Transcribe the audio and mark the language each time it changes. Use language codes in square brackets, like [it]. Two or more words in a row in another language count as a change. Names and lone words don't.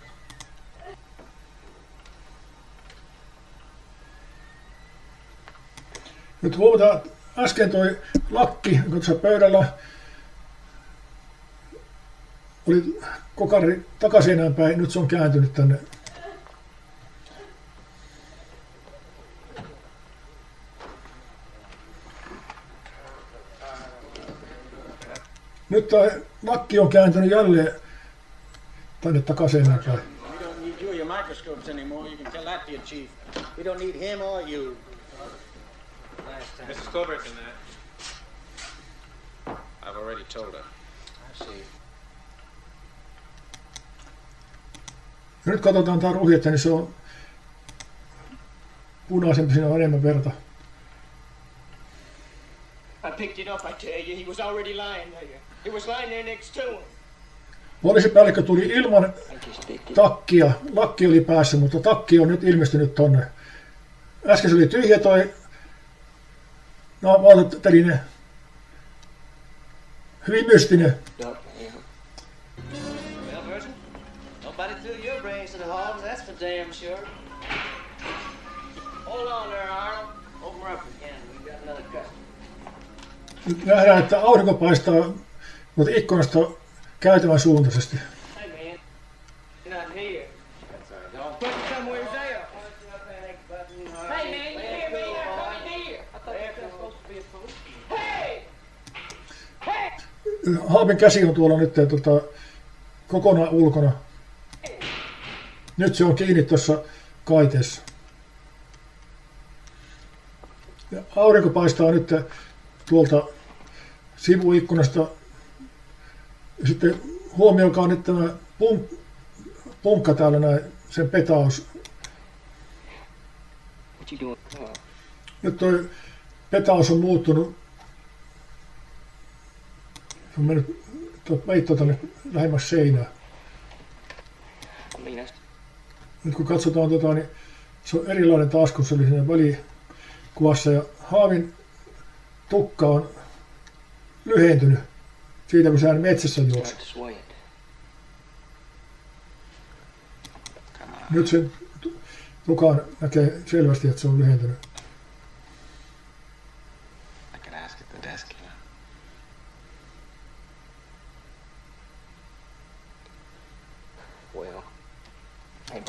[fi] Nyt huomataan, äsken toi lakki, joka tuossa pöydällä oli kokari takaisin päin, nyt se on kääntynyt tänne. Nyt toi lakki on kääntynyt jälleen tänne takaisin päin. [en] We don't need you or your microscopes anymore. You can tell that to your chief. We don't need him or you. Mrs. Colbert can that. I've already told her. I see. [fi] Ja nyt katsotaan tää ruhjetta, niin se on punaisempi, siinä on enemmän verta. [en] I picked it up, I tell you. He was already lying there. He was lying there next to him. [fi] Poliisipäällikkö tuli ilman takkia. Lakki oli päässä, mutta takki on nyt ilmestynyt tonne. Äsken se oli tyhjä toi valtateline. Hyvin mystinen. [en] Well, Virgil, nobody threw your brains to the hogs, that's for damn sure. Hold on there, Arnold. Open her up again. We've got another customer. [fi] Nyt nähdään, että aurinko paistaa mutta ikkunasta käytävän suuntaisesti. [en] Hey, man. You're not here. That's all right. Don't put it somewhere there. Hey, man, you hear me? You're coming here. I thought you were supposed to be a fool. Hey! Hey! [fi] Haapin käsi on tuolla nyt kokonaan ulkona. Nyt se on kiinni tuossa kaiteessa. Ja aurinko paistaa nyt tuolta sivuikkunasta. Ja sitten huomioikaa nyt tämä punkka täällä näin, sen petaus. [en] What you doing? [fi] Nyt toi petaus on muuttunut. Se on mennyt tuo peitto tänne lähemmäs seinää. [en] I mean, that's... [fi] Nyt kun katsotaan niin se on erilainen taas, kun se oli siinä välikuvassa. Ja haavin tukka on lyhentynyt siitä, kun sehän metsässä juoksi. [en] Start to sway it. [fi] Nyt sen tukan näkee selvästi, että se on lyhentynyt. [en] I can ask at the desk, you know. Well, hey, but